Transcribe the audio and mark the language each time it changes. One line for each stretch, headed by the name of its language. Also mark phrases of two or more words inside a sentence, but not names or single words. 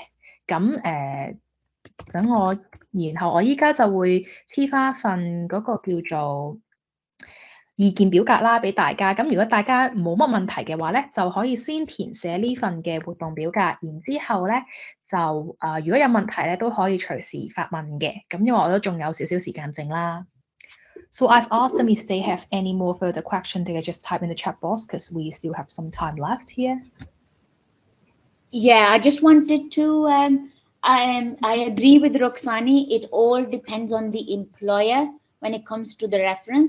Cantonese: 咁等然後我依家就會黐翻份嗰個叫做意見表格啦，俾大家。咁如果大家冇乜問題嘅話咧，就可以先填寫呢份嘅活動表格，然之後咧就如果有問題咧都可以隨時發問嘅。咁因為我都仲有少少時間剩啦。
English: So I've asked them if they have any more further questions. They can just type in the chat box because we still have some time left here. Yeah, I just wanted to, I agree with Roxani. It all depends on the employer when it comes to the reference.